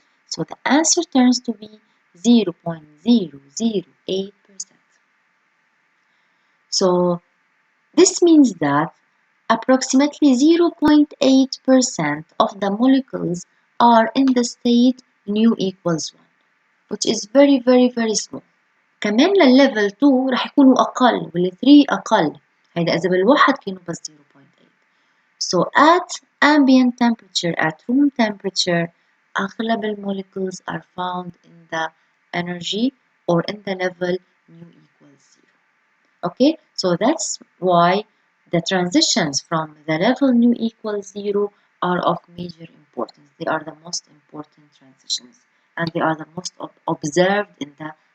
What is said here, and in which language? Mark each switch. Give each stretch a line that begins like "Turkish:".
English: So the answer turns to be 0.008%. So this means that approximately 0.8% of the molecules are in the state nu equals 1. which is very small.
Arabic: كمان للليفل 2 رح يكونوا أقل وال 3 أقل. هيدا إذا بالواحد كانوا بس 0.8.
English: So at ambient temperature, at room temperature,
Arabic: أغلب
English: molecules are found in the energy or in the level nu equals 0. Okay, so that's why the transitions from the level nu equals 0 are of major importance. They are the most important transitions and they are the most observed in the